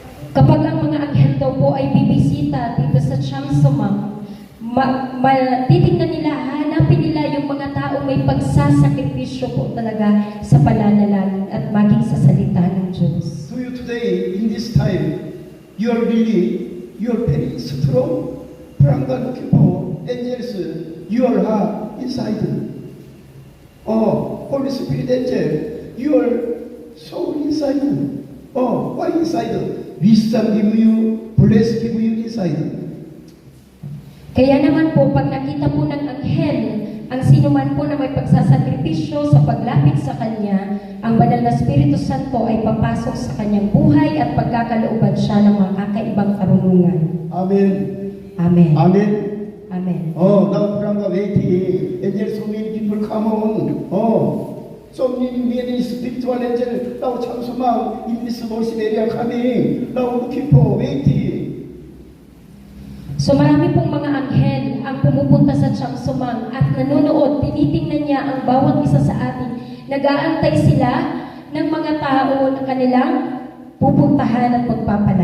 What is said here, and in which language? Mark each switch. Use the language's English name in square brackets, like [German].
[Filipino] Kapag ang mga anghel daw po ay bibisita dito sa Chamsumang, titingnan nila, hanapin nila yung mga tao may pagsasakripisyo po talaga sa pananalangin at maging sa salita ng Diyos. [English] Do you today, in this time, you are very strong. From God looking for angels, you are inside. Oh, Holy Spirit angel, your soul inside. Oh, why inside? Wisdom give you, bless give you inside. [Filipino] Kaya naman po, pag nakita po ng anghel, ang sinuman po na may pagsasakripisyo sa paglapit sa Kanya, ang banal na Espiritu Santo ay papasok sa kanyang buhay at pagkakalooban siya ng mga kakaibang karunungan. Amen. Amen. Amen. Amen. [English] Oh, now from the waiting, angel so many people come on. Oh, so many spiritual angel. Now Chamsumang in this worship area coming. Now looking for waiting. [Filipino] So marami pong mga anghel ang pumupunta sa Chamsumang at nanonood, tinitingnan niya ang bawat isa sa atin. Nag-aantay sila ng mga tao na kanilang pupuntahan at pagpapala.